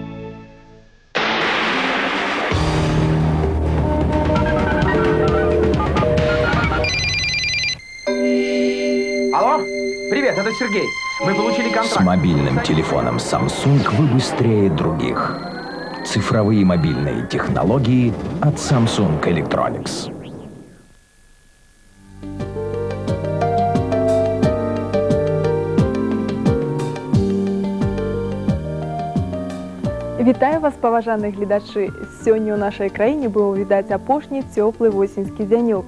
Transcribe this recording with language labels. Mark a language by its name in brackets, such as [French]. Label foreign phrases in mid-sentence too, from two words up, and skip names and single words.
[Russian] Алло? Привет, это Сергей. Мы получили контракт. С мобильным телефоном Samsung вы быстрее других. Цифровые мобильные технологии от Samsung Electronics. [Belarusian] Вітаю вас, паважаныя гледачы. Сёння ў нашай краіне было відаць апошні цёплы восеньскі дзянёк.